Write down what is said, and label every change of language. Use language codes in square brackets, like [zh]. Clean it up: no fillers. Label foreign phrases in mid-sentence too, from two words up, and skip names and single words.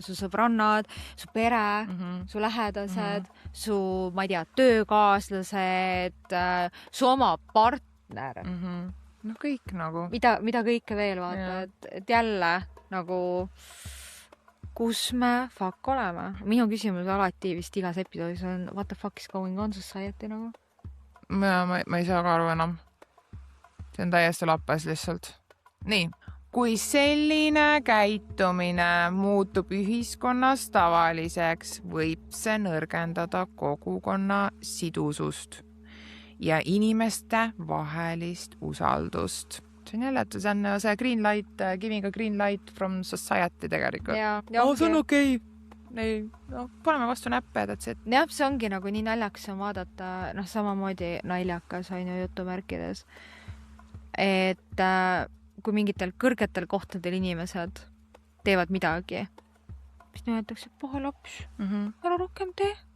[et] Su sõbrannad, su pere, su lähedased, su, ma ei tea, töökaaslased, su oma partner. No kõik nagu. Mida kõike veel vaata, et jälle nagu kus me fuck oleme. Minu küsimus alati vist igas episoodis on [en] what the fuck is going on society [et] nagu? Ma ei saa ka aru enam. See on täiesti lappes lihtsalt. Nii, kui selline käitumine muutub ühiskonnas tavaliseks, võib see nõrgendada kogukonna sidusust ja inimeste vahelist usaldust. See on jälle, et see on see [en] green light, giving a green light from society [et] tegelikult. See on okei. Paneme vastu näppe, et see... Jah, see ongi nagu nii naljakas on vaadata, samamoodi naljakas on ju jutumärkides, et kui mingitel kõrgetel kohtadel inimesed teevad midagi, mis nimetatakse paha laps, ära rohkem tee.